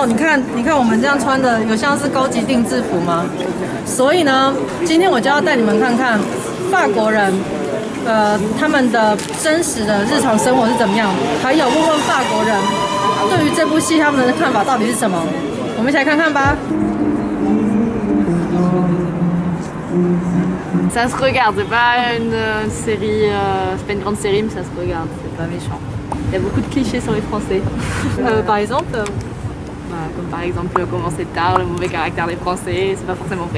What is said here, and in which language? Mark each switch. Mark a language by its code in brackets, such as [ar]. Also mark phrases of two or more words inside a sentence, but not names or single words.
[zh] 你看我们这样穿的，有像是高级定制服吗？所以呢，今天我就要带你们看看法国人，他们的真实的日常生活是怎么样，还有问问法国人对于这部戏他们的看法到底是什么。我们一起来看看吧。 [fr] Ça se regarde, c'est pas une série, c'est pas une grande série, mais ça se regarde, c'est pas méchant. Il y a beaucoup de clichés sur les Français. Par exemple Comme par exemple commencer tard, le mauvais caractère des Français, c'est pas forcément vrai.